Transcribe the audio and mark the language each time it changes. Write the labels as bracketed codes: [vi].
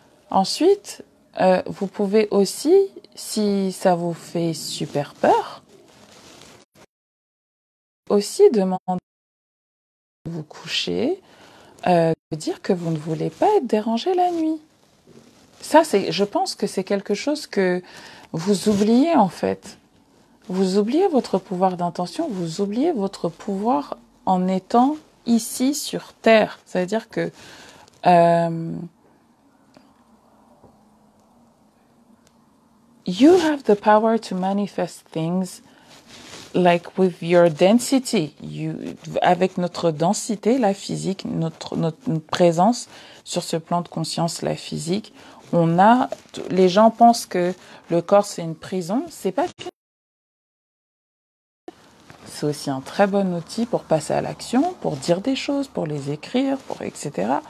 [fr] Ensuite, vous pouvez aussi, si ça vous fait super peur, aussi demander de vous coucher, de dire que vous ne voulez pas être dérangé la nuit. Ça, je pense que c'est quelque chose que vous oubliez en fait. Vous oubliez votre pouvoir d'intention, vous oubliez votre pouvoir en étant ici sur Terre. Ça veut dire que [en] you have the power to manifest things like with your density. [fr] Avec notre densité, la physique, notre présence sur ce plan de conscience, la physique, les gens pensent que le corps c'est une prison. C'est pas. C'est aussi un très bon outil pour passer à l'action, pour dire des choses, pour les écrire, etc.